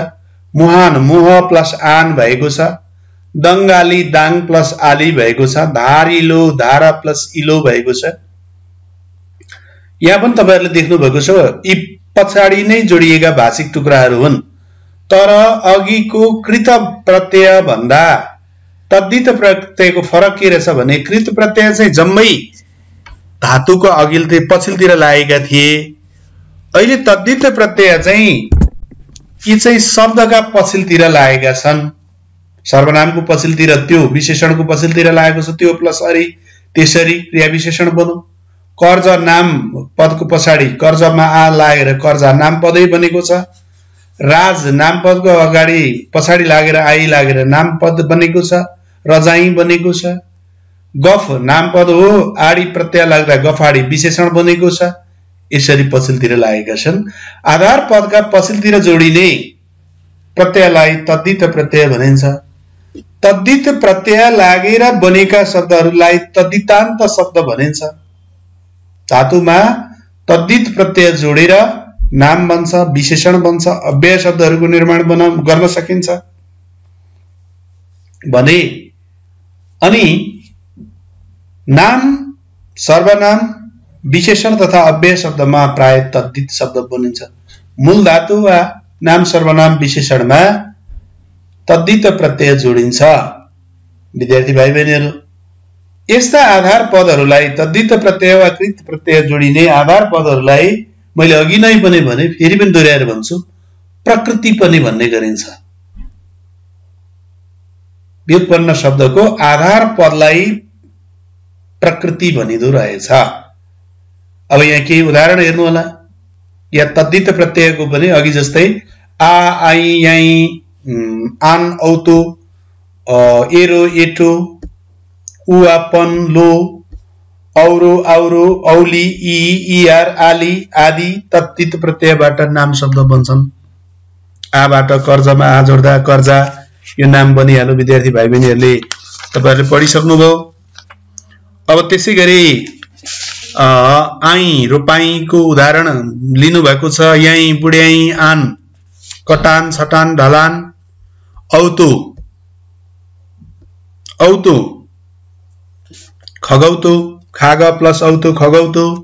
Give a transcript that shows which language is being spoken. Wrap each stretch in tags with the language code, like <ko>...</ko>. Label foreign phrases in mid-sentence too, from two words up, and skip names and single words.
<ne>मुहान मुह प्लस आन भएको छ। दंगाली दाङ प्लस आली भएको छ। धारिलो धारा प्लस इलो भएको छ। यहाँ पनि तपाईहरुले देख्नु भएको छ यी पछाडी नै जोडिएका भाषिक टुक्राहरू हुन्। तर अघिको कृत प्रत्यय भन्दा तद्धित प्रत्ययको फरक के रहेछ भने कृत प्रत्यय चाहिँ जम्मै धातुको अघिल्तिर पछिल्तिर लागेका थिए। अहिले तद्धित प्रत्यय चाहिँ यी चाहिँ शब्दका पछिल्तिर लागेका छन्। सर्वनामको पछिल्तिर त्यो विशेषणको पछिल्तिर लागेको छ। त्यो प्लस अरि त्यसरी क्रिया विशेषण बन्यो। कर्ज नाम पदको पछाडि कर्जमा आ लागेर कर्जा नाम पदै बनेको छ। राज नाम पदको अगाडि पछाडि लागेर आई लागेर नाम पद बनेको छ। रजाई बनेको छ। गफ नाम पद हो। आडी प्रत्यय लाग्दा गफाडी विशेषण बनेको छ। यसरी पछिल्तिर लागेका छन्। आधार पदका पछिल्तिर जोडिने प्रत्ययलाई तद्धित प्रत्यय भनिन्छ। तद्धित प्रत्यय लागेर बनेका शब्दहरूलाई तद्धितान्त शब्द भनिन्छ। धातुमा तद्धित प्रत्यय जोडेर नाम बन्छ, विशेषण बन्छ, अव्यय शब्दहरूको निर्माण गर्न सकिन्छ भने अनि नाम, सर्वनाम, विशेषण तथा अव्यय शब्दमा प्राय तद्धित शब्द बनिन्छ। मूल धातु वा नाम, सर्वनाम, विशेषणमा तद्धित प्रत्यय जोडिन्छ। विद्यार्थी भाइ बहिनीहरू, यस्ता आधार पदहरूलाई तद्धित प्रत्यय वा कृत प्रत्यय जोडिने आधार पदहरूलाई मैले अघि नै पनि भने, फेरि पनि दोहोऱ्याएर भन्छु, प्रकृति पनि भन्ने गरिन्छ। व्युत्पन्न शब्दको आधार पदलाई प्रकृति भनिदो रहेछ। अब यहाँ केही उदाहरण हेर्नु होला। या तद्धित प्रत्ययको पनि अघि जस्तै आ, आई, याई, आन, औतो, एरो, एटो, उआ, पन, लो, औरो, औरो, औली, ई, इआर, आली आदि तद्धित प्रत्ययबाट नाम शब्द बन्छन्। आबाट कर्जमा आ जोड्दा कर्जा यो नाम बनिहाल्यो। विद्यार्थी भाइ बहिनीहरूले तपाईहरुले पढिसक्नुभयो। अब त्यसै गरी आई, रोपाईको उदाहरण लिनु भएको छ। यही, बुढ्याई, आन, कटान, छटान, ढलान, औतो, औतो, खगौतो, खाग प्लस औतो, खगौतो,</ne>